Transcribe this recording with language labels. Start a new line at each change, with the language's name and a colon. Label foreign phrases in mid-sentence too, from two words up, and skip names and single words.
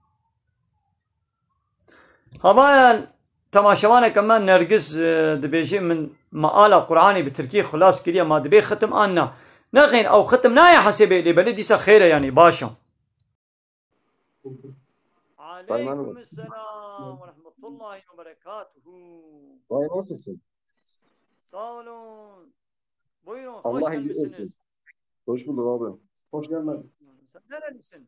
Kurdish: Havaya temaşevaneke me Nergis dibêjê min meala Qur'anê bi Tirkî xilas kiriye ma dibê xitim an na. Nexîn ew xitim naye hesêbê lêbelê dîsa xêr e yanî baş e.
Arabic: عليكم السلام و رحمة الله و بركاته.
Turkish: Vay nasılsın? Sağ olun. Buyurun, hoş Allah iyi gelmişsiniz. etsin. Hoş bulduk abi. Hoş geldin.